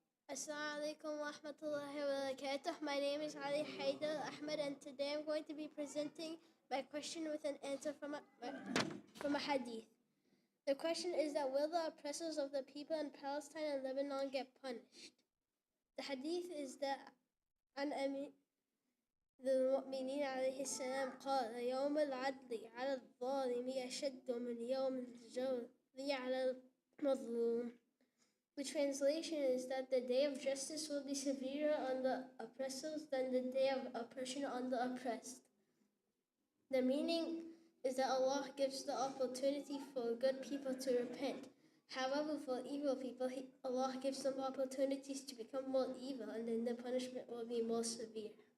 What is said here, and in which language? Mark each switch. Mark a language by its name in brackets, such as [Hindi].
[English] Assalamu alaikum wa rahmatullahi wa barakatuh. My name is Ali Haidar Ahmed, and today I'm going to be presenting my question with an answer from a hadith. The question is that will the oppressors of the people in Palestine and Lebanon get punished? The hadith is that [Arabic] عن أمير المؤمنين عليه السلام قال يوم العدل على الظالم أشد من يوم الجور على المظلوم. [English] The translation is that the day of justice will be severer on the oppressors than the day of oppression on the oppressed. The meaning is that Allah gives the opportunity for good people to repent. However, for evil people, Allah gives them opportunities to become more evil, and then the punishment will be more severe.